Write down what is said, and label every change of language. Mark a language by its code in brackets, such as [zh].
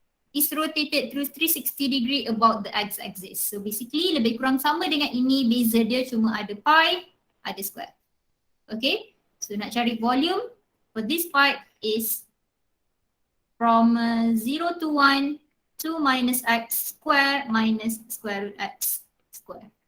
[en] is rotated through 360 degree about the x-axis. So basically [ms] lebih kurang sama dengan ini, beza dia cuma ada pi, ada square. [en] Okay, so [ms] nak cari [en] volume for this part is from 0 to 1 to minus x square minus square root x square.